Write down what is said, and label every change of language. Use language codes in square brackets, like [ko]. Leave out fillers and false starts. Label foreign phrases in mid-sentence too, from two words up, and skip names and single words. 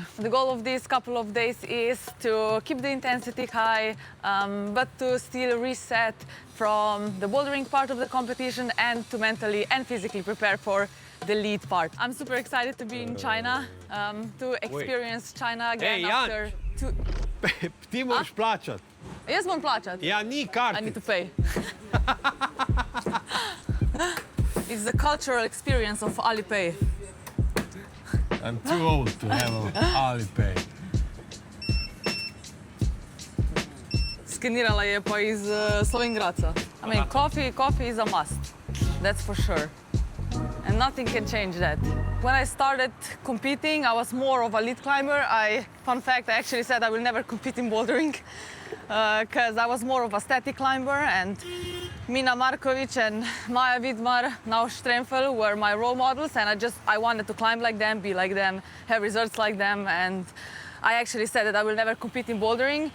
[en] The goal of these couple of days is to keep the intensity high, but to still reset from the bouldering part of the competition and to mentally and physically prepare for the lead part. I'm super excited to be in China, to experience China again after two... [sl] Ti moraš plačati. Jaz moram plačati. Ja, ni kartic. [en] I need to pay. It's the cultural experience of Alipay. I'm too old to have Alipay. [sl] Skenirala je pa iz Slovengradca. [en] I mean, coffee is a must, that's for sure. And nothing can change that. When I started competing, I was more of a lead climber. Fun fact, I actually said I will never compete in bouldering because I was more of a static climber, and Mina Markovic and Maja Vidmar, now Stremfel, were my role models, and I wanted to climb like them, be like them, have results like them, and I actually said that I will never compete in bouldering.